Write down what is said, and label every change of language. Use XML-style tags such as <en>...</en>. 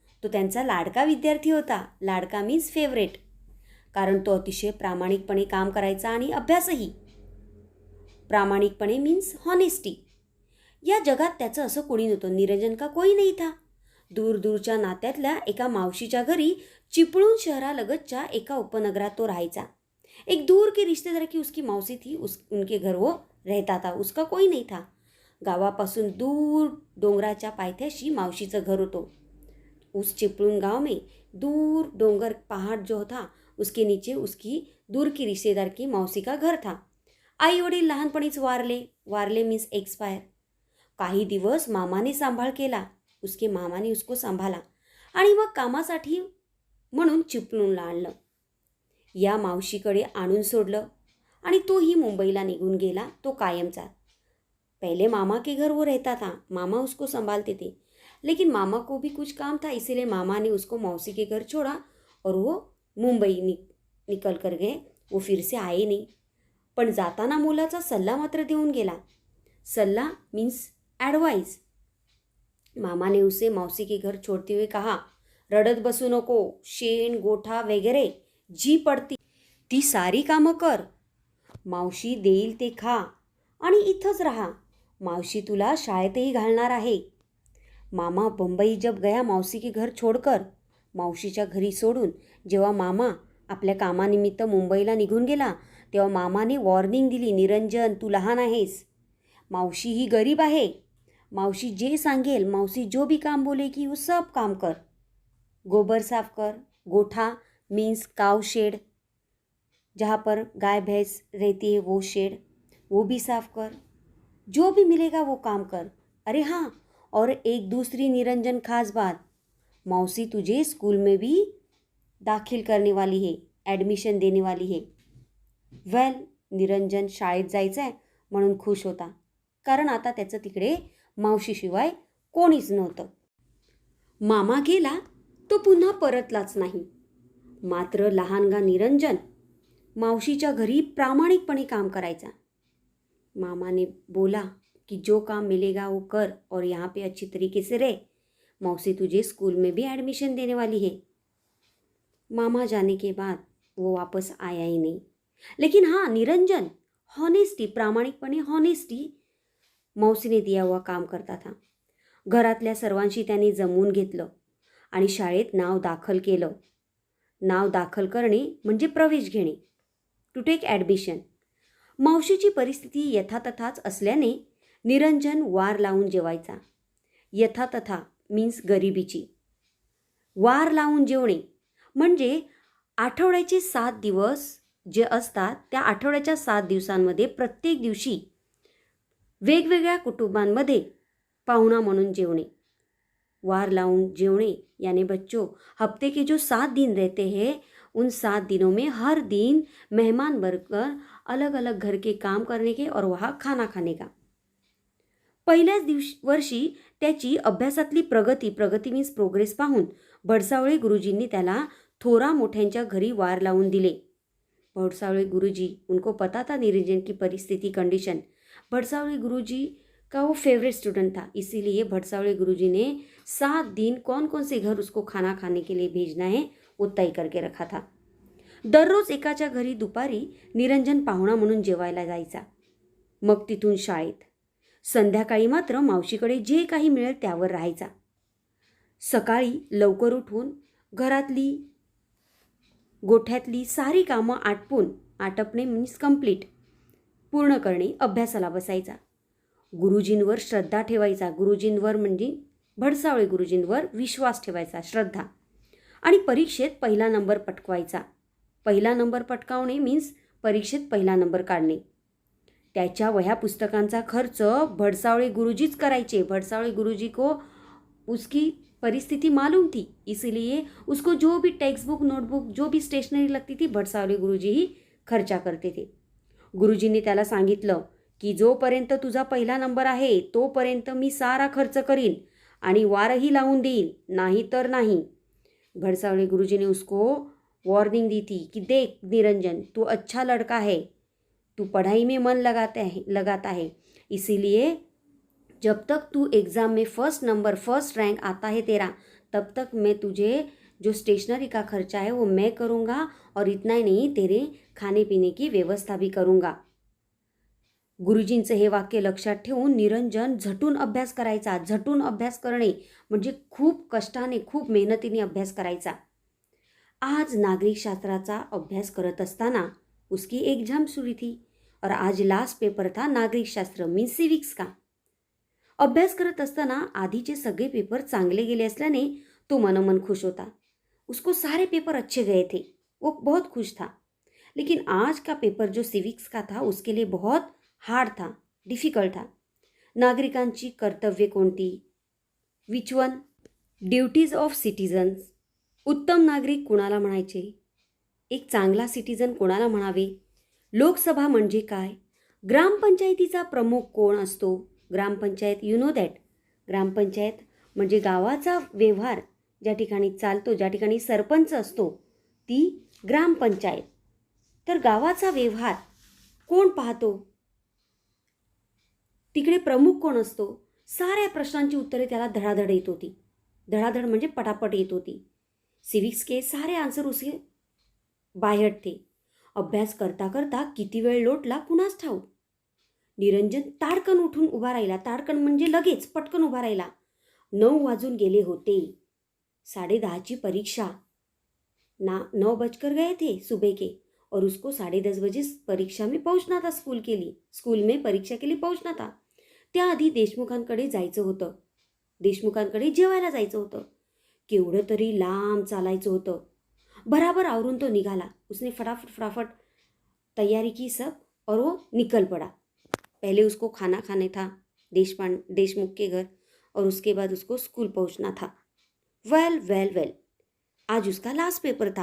<mr>तो त्यांचा लाडका विद्यार्थी होता. लाडका मीन्स फेवरेट. कारण तो अतिशय प्रामाणिकपणे काम करायचा आणि अभ्यासही. प्रामाणिकपणे मीन्स हॉनेस्टी. या जगात त्याचं असं कोणी नव्हतं.</mr> <hi>निरंजन का कोई नहीं था.</hi> <mr>दूर दूरच्या नात्यातल्या एका मावशीच्या घरी चिपळूण शहरालगतच्या एका उपनगरात तो राहायचा.</mr> <hi>एक दूर के रिश्तेदार की उसकी मौसी थी. उनके घर वो रहता था. उसका कोई नहीं था.</hi> <mr>गावापासून दूर डोंगराच्या पायथ्याशी मावशीचं घर होतं.</mr> <hi>उस चिपळूण गांव में दूर डोंगर पहाड़ जो था उसके नीचे उसकी दूर की रिश्तेदार की मौसी का घर था.</hi> <mr>आई वडील लहानपणीच वारले मीन्स एक्सपायर. काही दिवस मामाने सांभाळ केला.</mr> <hi>उसके मामाने उसको</hi> <mr>सांभाळा आणि मग कामासाठी म्हणून चिपळूणला आणलं. या मावशीकडे आणून सोडलं आणि तोही मुंबईला निघून गेला. तो कायमचा.</mr> <hi>पहले मामा के घर वो रहता था. मामा उसको संभालते थे. लेकिन मामा को भी कुछ काम था, इसीलिए मामा ने उसको मौसी के घर छोड़ा और वो मुंबई निकल कर गए. वो फिर से आए नहीं.</hi> <mr>पण जाताना मुलाचा सल्ला मात्र देऊन गेला. सल्ला मीन्स ॲडवाइस.</mr> <hi>मामा ने उसे मौसी के घर छोड़ते हुए कहा,</hi> <mr>रडत बसू नको. शेण गोठा वगैरे जी पडती ती सारी कामं कर. मावशी देईल ते खा आणि इथंच राहा. मावशी तुला शाळेतही घालणार आहे.</mr> <hi>मामा बंबई जब गया मौसी के घर छोड़कर.</hi> <mr>मावशीच्या घरी सोडून जेव्हा मामा आपल्या कामानिमित्त मुंबईला निघून गेला तेव्हा मामाने वॉर्निंग दिली, निरंजन तू लहान आहेस. मावशी ही गरीब आहे. मावशी जे सांगेल,</mr> <hi>मावशी जो भी काम बोलेगी वो सब काम कर. गोबर साफ कर. गोठा मीन्स काव शेड, जहाँ पर गाय भैंस रहती है वो शेड, वो भी साफ कर. जो भी मिलेगा वो काम कर. अरे हाँ, और एक दूसरी निरंजन खास बात, मौसी तुझे स्कूल में भी दाखिल करने वाली है, ॲडमिशन देने वाली है.</hi> <mr>वेल, निरंजन शाळेत जायचं आहे म्हणून खुश होता. कारण आता त्याचं तिकडे मावशीशिवाय कोणीच नव्हतं. मामा गेला तो पुन्हा परतलाच नाही. मात्र लहानगा निरंजन मावशीच्या घरी प्रामाणिकपणे काम करायचा.</mr> <hi>मामा ने बोला कि जो काम मिलेगा वो कर और यहाँ पे अच्छी तरीके से रह. मौसी तुझे स्कूल में भी एडमिशन देने वाली है. मामा जाने के बाद वो वापस आया ही नहीं. लेकिन हाँ, निरंजन हॉनेस्टी, प्रामाणिकपणे हॉनेस्टी मौसीने दिया हुआ काम करता था.</hi> <mr>घरातल्या सर्वांशी त्याने जमवून घेतलं आणि शाळेत नाव दाखल केलं. नाव दाखल करणे म्हणजे प्रवेश घेणे, टू टेक ॲडमिशन. मावशीची परिस्थिती यथातथाच असल्याने निरंजन वार लावून जेवायचा. यथातथा मीन्स गरिबीची. वार लावून जेवणे म्हणजे आठवड्याचे 7 दिवस जे असतात त्या आठवड्याच्या 7 दिवसांमध्ये प्रत्येक दिवशी वेगवेगळ्या कुटुंबांमध्ये पाहुणा म्हणून जेवणे.</mr> <hi>वार लावून जेवणे यानी बच्चों, हफ्ते के जो 7 दिन रहते हैं उन 7 दिनों में हर दिन मेहमान बनकर अलग अलग घर के काम करने के और वहाँ खाना खाने का.</hi> <mr>पहिल्याच वर्षी त्याची अभ्यासातली प्रगती मीन्स प्रोग्रेस पाहून भडसावळे गुरुजींनी त्याला थोरा मोठ्यांच्या घरी वार लावून दिले.</mr> <hi>भडसावळे गुरुजी, उनको पता था निरंजन की परिस्थिति कंडीशन. भडसावळे गुरुजी का वो फेवरेट स्टूडेंट था, इसीलिए भडसावळे गुरुजी ने 7 दिन कौन कौन से घर उसको खाना खाने के लिए भेजना है वो तय करके रखा था.</hi> <mr>दररोज एकाच्या घरी दुपारी निरंजन पाहुणा म्हणून जेवायला जायचा. मग तिथून शाळेत. संध्याकाळी मात्र मावशीकडे जे काही मिळेल त्यावर राहायचा. सकाळी लवकर उठून घरातली गोठ्यातली सारी कामं आटपणे मीन्स कंप्लीट पूर्ण करणे, अभ्यासाला बसायचा. गुरुजींवर श्रद्धा ठेवायचा. गुरुजींवर म्हणजे भडसावळे गुरुजींवर विश्वास ठेवायचा, श्रद्धा. आणि परीक्षेत पहिला नंबर पटकवायचा. पहिला नंबर पटकावणे मीन्स परीक्षेत पहिला नंबर काढणे. त्याच्या वह्या पुस्तकांचा खर्च भडसावळे गुरुजीच करायचे. भडसावळे गुरुजी को उसकी परिस्थिति मालूम थी, इसीलिए उसको जो भी टेक्स्ट बुक, नोटबुक, जो भी स्टेशनरी लगती थी भडसावळे गुरुजी ही खर्चा करते थे. गुरुजींनी त्याला सांगितलं की जोपर्यंत तुझा पहिला नंबर आहे तोपर्यंत मी सारा खर्च करीन आणि वारही लावून देईल, नाही तर नाही.</mr> <hi>भडसावळे गुरुजी ने उसको वार्निंग दी थी कि देख निरंजन, तू अच्छा लड़का है, तू पढ़ाई में मन लगाता है, इसीलिए जब तक तू एग्ज़ाम में फर्स्ट रैंक आता है तेरा, तब तक मैं तुझे जो स्टेशनरी का खर्चा है वो मैं करूँगा, और इतना ही नहीं, तेरे खाने पिणे की व्यवस्था भी करूँगा.</hi> <mr>गुरुजींचं हे वाक्य लक्षात ठेवून निरंजन झटून अभ्यास करायचा. झटून अभ्यास करणे म्हणजे खूप कष्टाने, खूप मेहनतीने अभ्यास करायचा. आज नागरिक शास्त्राचा अभ्यास करत असताना</mr> <hi>उसकी एग्जाम शुरू थी और आज लास्ट पेपर था नागरिक शास्त्र मीन्स सिविक्स का.</hi> <mr>अभ्यास करत असताना आधीचे सगळे पेपर चांगले गेले असल्याने तो मनोमन खुश होता.</mr> <hi>उसको सारे पेपर अच्छे गए थे, वो बहुत खुश था. लेकिन आज का पेपर जो सिविक्स का था उसके लिए बहुत हार्ड था, डिफिकल्ट था.</hi> <mr>नागरिकांची कर्तव्ये कोणती,</mr> <en>which one, duties of citizens,</en> <mr>उत्तम नागरिक कोणाला म्हणायचे, एक चांगला सिटीजन कोणाला म्हणावे, लोकसभा म्हणजे काय, ग्रामपंचायतीचा प्रमुख कोण असतो, ग्रामपंचायत</mr> <en>you know that,</en> <mr>ग्रामपंचायत म्हणजे गावाचा व्यवहार ज्या ठिकाणी चालतो, ज्या ठिकाणी सरपंच असतो ती ग्रामपंचायत. तर गावाचा व्यवहार कोण पाहतो, तिकडे प्रमुख कोण असतो, साऱ्या प्रश्नांची उत्तरे त्याला धडाधड येत होती. धडाधड म्हणजे पटापट येत होती.</mr> <hi>सिविक्स के सारे आंसर उसे बाहेर थे.</hi> <mr>अभ्यास करता करता किती वेळ लोटला कुणास ठाऊक. निरंजन ताडकन उठून उभा राहिला. ताडकन म्हणजे लगेच पटकन उभा राहिला. 9 वाजून गेले होते. 10:30 परीक्षा.</mr> <hi>9 बजकर गए थे सुबह के, और उसको 10:30 बजे परीक्षा में पहुंचना था. स्कूल में परीक्षा के लिए पहुंचना था.</hi> <mr>त्याआधी देशमुखांकडे जायचं होतं. देशमुखांकडे जेवायला जायचं होतं. केवढं तरी लांब चालायचं होतं. बराबर आवरून तो निघाला.</mr> <hi>उसने फटाफट तैयारी की सब और वो निकल पड़ा. पहले उसको खाना खाने था देशमुख के घर, और उसके बाद उसको स्कूल पहुंचना था. वेल आज उसका लास्ट पेपर था.</hi>